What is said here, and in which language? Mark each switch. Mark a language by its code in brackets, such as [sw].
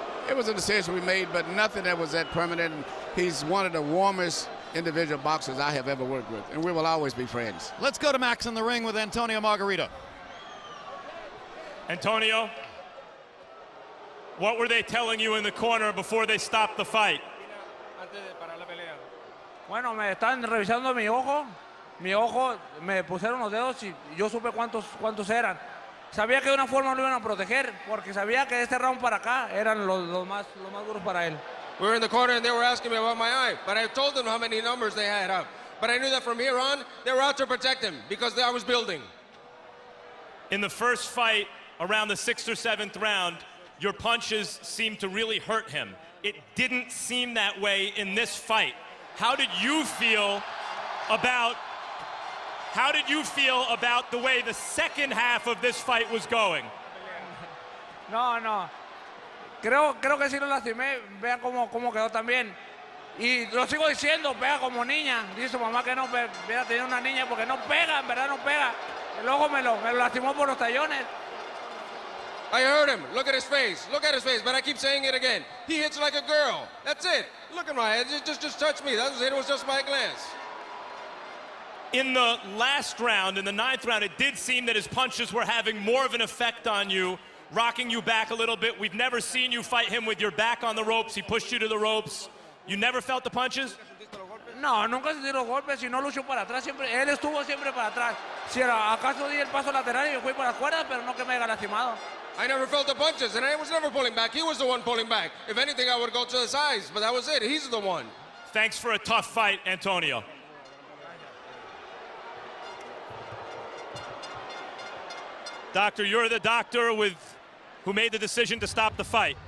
[en] It was a decision we made, but nothing that was that permanent. He's one of the warmest individual boxers I have ever worked with, and we will always be friends. Let's go to Max in the ring with Antonio Margarito. Antonio, what were they telling you in the corner before they stopped the fight? [es] Bueno, me están revisando mi ojo. Mi ojo, me pusieron los dedos y yo supe cuántos eran. Sabía que de una forma lo iban a proteger, porque sabía que este round para acá eran los más duros para él. [en] We were in the corner and they were asking me about my eye, but I told them how many numbers they had up. But I knew that from here on, they were out to protect him because I was building. In the first fight, around the 6th or 7th round, your punches seemed to really hurt him. It didn't seem that way in this fight. How did you feel about the way the second half of this fight was going? [es] No. Creo que sí lo lastimé. Vean cómo quedó también. Y lo sigo diciendo, pega como niña. Dice su mamá que no hubiera tenido una niña porque no pega, en verdad no pega. El ojo me lo lastimó por los tallones. [en] I heard him. Look at his face. Look at his face. But I keep saying it again. He hits like a girl. That's it. Look at my head. Just touch me. That was it. It was just my glance. In the last round, in the 9th round, it did seem that his punches were having more of an effect on you, rocking you back a little bit. We've never seen you fight him with your back on the ropes. He pushed you to the ropes. You never felt the punches? [es] No, nunca sentí los golpes. Si no luchó para atrás, siempre, él estuvo siempre para atrás. Si era, acaso di el paso lateral y yo fui para las cuerdas, pero no que me haya lastimado. [en] I never felt the punches, and I was never pulling back. He was the one pulling back. If anything, I would go to the sides, but that was it. He's the one. Thanks for a tough fight, Antonio. Doctor, you're the doctor who made the decision to stop the fight.